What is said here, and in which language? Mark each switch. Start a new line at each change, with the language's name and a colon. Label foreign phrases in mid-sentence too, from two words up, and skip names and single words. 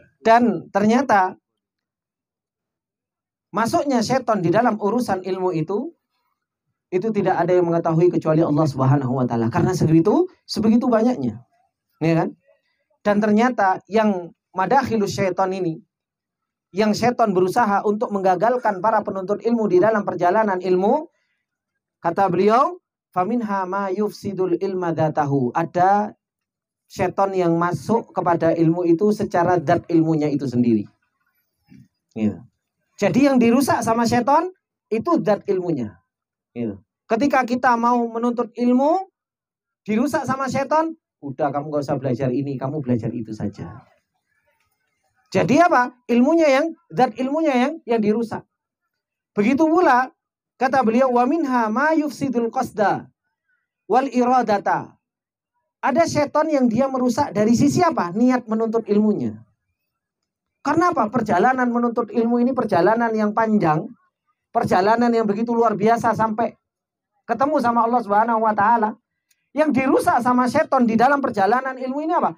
Indonesian: Dan ternyata masuknya setan di dalam urusan ilmu itu tidak ada yang mengetahui kecuali
Arabic: الله سبحانه وتعالى.
Indonesian: Karena sebegitu banyaknya. Ya kan? Dan ternyata yang
Arabic: مداخل الشيطان
Indonesian: ini, yang setan berusaha untuk menggagalkan para penuntut ilmu di dalam perjalanan ilmu, kata beliau,
Arabic: فمنها ما يفسد العلم ذاته.
Indonesian: Ada setan yang masuk kepada ilmu itu secara zat ilmunya itu sendiri. Ya. Jadi yang dirusak sama setan itu zat ilmunya. Ya. Ketika kita mau menuntut ilmu, dirusak sama setan, udah kamu gak usah belajar ini, kamu belajar itu saja. Jadi apa? Zat ilmunya yang dirusak. Begitu pula kata beliau,
Arabic: ومنها ما يفسد القصد والإرادة.
Indonesian: Ada setan yang dia merusak dari sisi apa? Niat menuntut ilmunya. Karena apa? Perjalanan menuntut ilmu ini perjalanan yang panjang. Perjalanan yang begitu luar biasa sampai ketemu sama
Arabic: الله سبحانه وتعالى.
Indonesian: Yang dirusak sama setan di dalam perjalanan ilmu ini apa?